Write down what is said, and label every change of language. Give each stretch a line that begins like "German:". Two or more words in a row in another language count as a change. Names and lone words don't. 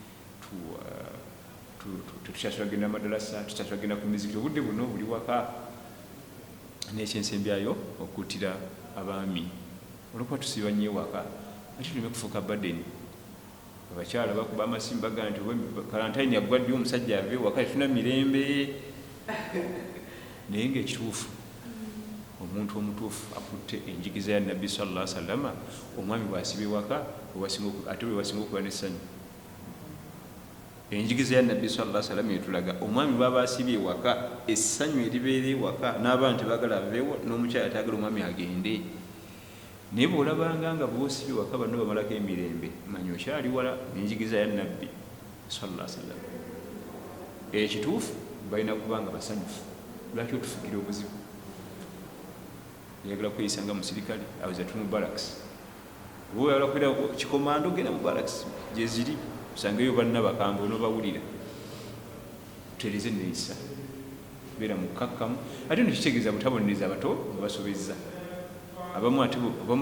Ganda: tukyatulagenda madarasa tukyatulagenda ku miziki obudde buno buli waka nekyensembyayo okuttira abaami olwokuba tusiba nnyo ewaka ate tuleme kufuuka badeni abakyala bakuba amasimu bagaa nti kalantayini yaggwaddeyo omusajja ave waka tetuna mirembe naye ngaekituufu omuntu omutuufu akutte enjigiza ya nabbi
Arabic: صلى الله عليه وسلم
Ganda: omwami bwasiba ewaka ate we wasinga okuba n'essanyu enjigiza ya nabbi
Arabic: صلى الله عليه
Ganda: wasallam etulaga omwami baba asibye ewaka essanyu eribeera ewaka n'abantu tebagala aveewo n'omukyala tayagala omwami agende naye bw'olabanga nga bw'osibye ewaka banno bamalako emirembe manya okyali wala n'enjigiza ya nabbi
Arabic: صلى الله عليه وسلم
Ganda: ekituufu balina kubanga basanyufu lwaki otufukira obuzibu yagala kweyisa nga musirikale aweza tumu barracks oba oyagala kubeera kikomando genda mu barracks gye ziri osangeyo banna bakambwe onobawulira tutereze neeyisa beera mukakkamu ate nekitegeeza butabonereza abato mubasobezza abamu